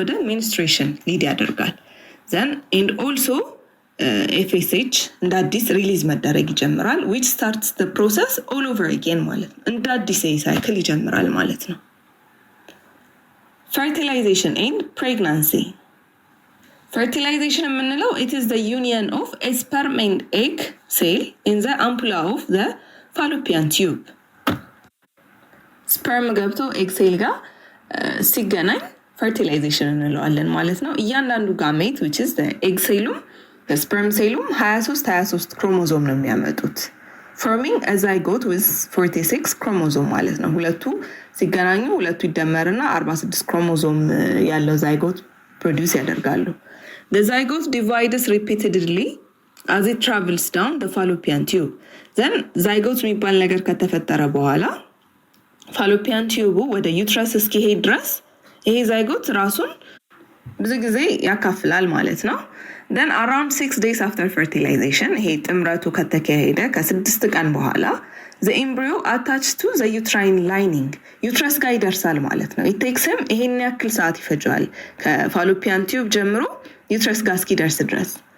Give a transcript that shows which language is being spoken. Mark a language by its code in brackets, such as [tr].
[am] ወደ ሚኒስትሬሽን ሊድ ያደርጋል። ዘን ኤንድ ኦልሶ ኤፍኤስኤች እንደ አዲስ ሪሊዝ መደረግ ይጀምራል [en] which starts the process all over again [am] ማለት ነው። እንደ አዲስ ሳይክል ይጀምራል ማለት ነው። [en] fertilization and pregnancy. fertilization የምንለው it is the union of a sperm and egg cell in the ampulla of the fallopian tube. [am] sperm ገብቶ egg cell ጋር ሲገናኝ fertilization እንለዋለን ማለት ነው። እያንዳንዱ ጋሜት which is the egg cellum the sperm cellum 23 ክሮሞዞም ነው የሚያመጡት [en] forming a zygote with 46 chromosome [am] ማለት ነው። ሁለቱ ሲገናኙ ሁለቱ ይደመርና 46 ክሮሞዞም ያለው zygote produce ያደርጋሉ። [en] the zygote divides repeatedly as it travels down the fallopian tube. [am] then zygote የሚባል ነገር ከተፈጠረ በኋላ fallopian tube ወደ ዩትረስ እስኪሄድ ድረስ ይሄ zygote ራሱን ብዙ ጊዜ ያካፍላል ማለት ነው። then around 6 days after fertilization ይሄ ጥምረቱ ከተካሄደ ከ6 ቀን በኋላ [en] the embryo attached to the uterine lining [am] ዩትረስ ጋር ይደርሳል ማለት ነው። it takes him ይሄን ያክል ሰዓት ይፈጃል ከፋሎፒያን ቲዩብ ጀምሮ ዩትረስ ጋር እስኪደርስ ድረስ።